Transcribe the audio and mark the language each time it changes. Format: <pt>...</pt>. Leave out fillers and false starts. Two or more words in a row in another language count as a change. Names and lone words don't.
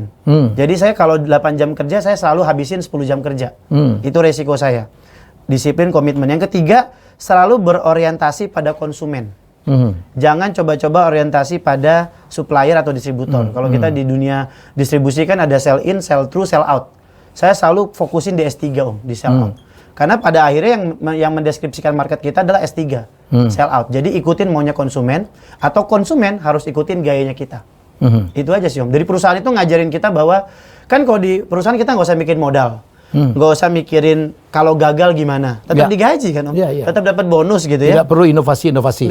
<id>Jadi saya kalau 8 jam kerja, saya selalu habisin 10 jam kerja. Itu resiko saya. Disiplin, komitmen. Yang ketiga, selalu berorientasi pada konsumen. Jangan coba-coba orientasi pada supplier atau distributor. Kalau kita di dunia distribusi kan ada</id> <en>sell in, sell through, sell out.</en> <id>Saya selalu fokusin di S3 Om, di</id> <en>sell out.</en> <id>Karena pada akhirnya yang mendeskripsikan market kita adalah S3,</id> <en>sell out.</en> <id>Jadi ikutin maunya konsumen, atau konsumen harus ikutin gayanya kita. Itu aja sih Om. Dari perusahaan itu ngajarin kita bahwa, kan kalau di perusahaan kita nggak usah mikirin modal. Nggak usah mikirin kalau gagal gimana. Tetap digaji kan Om. Tetap dapat bonus gitu ya. Tidak perlu inovasi-inovasi.</id>